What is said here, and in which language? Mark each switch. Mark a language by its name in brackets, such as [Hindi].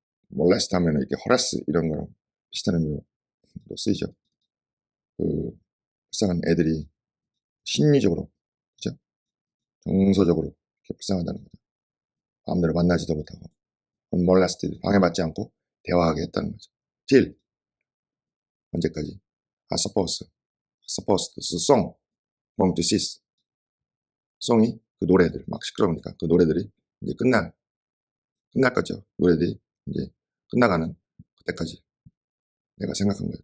[Korean] molest 하면 이렇게 harass 이런 거랑 비슷한 의미로 쓰이죠. 그 불쌍한 애들이 심리적으로, 그죠? 정서적으로 이렇게 불쌍하다는 거죠. 마음대로 만나지도 못하고 unmolested, 방해받지 않고 대화하게 했다는 거죠. till, 언제까지? [English] I supposed the song going to cease. [Korean] 송이 그 노래들 막 시끄러우니까 그 노래들이 이제 끝날 거죠. 노래들이 이제 끝나가는 그때까지 내가 생각한 거예요.